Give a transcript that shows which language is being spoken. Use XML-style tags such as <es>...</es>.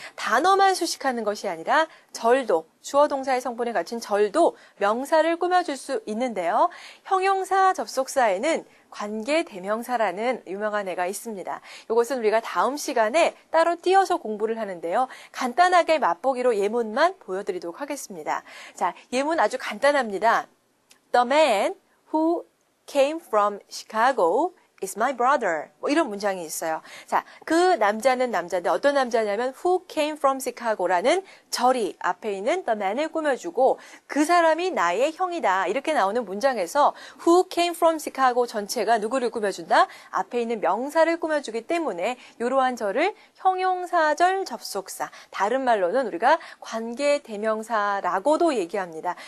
<ko>단어만 수식하는 것이 아니라 절도, 주어 동사의 성분에 갖춘 절도 명사를 꾸며줄 수 있는데요. 형용사 접속사에는 관계 대명사라는 유명한 애가 있습니다. 이것은 우리가 다음 시간에 따로 띄어서 공부를 하는데요. 간단하게 맛보기로 예문만 보여드리도록 하겠습니다. 자, 예문 아주 간단합니다.</ko> <en>The man who came from Chicago is my brother.</en> <ko>뭐 이런 문장이 있어요. 자, 그 남자는 남자인데 어떤 남자냐면</ko> <en>who came from Chicago</en> <ko>라는 절이 앞에 있는 the man을 꾸며주고 그 사람이 나의 형이다. 이렇게 나오는 문장에서</ko> <en>who came from Chicago</en> <ko>전체가 누구를 꾸며준다? 앞에 있는 명사를 꾸며주기 때문에 이러한 절을 형용사절 접속사, 다른 말로는 우리가 관계대명사라고도 얘기합니다.</ko>